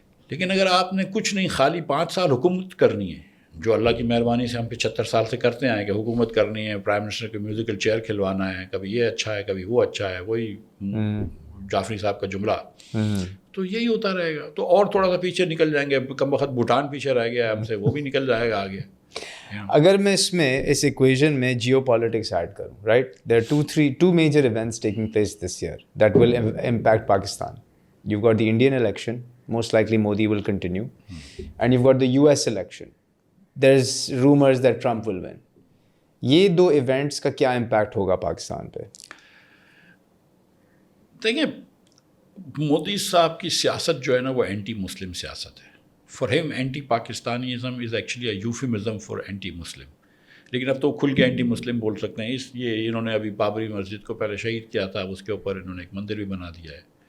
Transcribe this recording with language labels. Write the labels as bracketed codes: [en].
[ur] لیکن اگر آپ نے کچھ نہیں خالی 5 سال حکومت کرنی ہے, جو اللہ کی مہربانی سے ہم 75 سال سے کرتے آئے کہ حکومت کرنی ہے, پرائم منسٹر کے میوزیکل چیئر کھلوانا ہے, کبھی یہ اچھا ہے کبھی وہ اچھا ہے, وہی جعفری صاحب کا جملہ, تو یہی ہوتا رہے گا. تو اور تھوڑا سا پیچھے نکل جائیں گے, کم وقت بھوٹان پیچھے رہ گیا ہم سے, وہ بھی نکل جائے گا آگے. اگر میں اس ایکویژن میں جیو پالیٹکس ایڈ کروں, [en] Right, there are two major events taking place this year that will impact Pakistan. You've got the Indian election, most likely Modi will continue, and you've got the US election. There's rumors that Trump will win. [ur] یہ 2 events کا کیا impact ہوگا پاکستان پہ؟ دیکھیں, مودی صاحب کی سیاست جو ہے نا وہ اینٹی مسلم سیاست ہے. [en] For ہم anti Pakistanism is actually a euphemism for anti Muslim. [ur] لیکن اب تو کھل کے اینٹی مسلم بول سکتے ہیں. یہ انہوں نے ابھی بابری مسجد کو پہلے شہید کیا تھا, اس کے اوپر انہوں نے ایک مندر بھی بنا دیا ہے.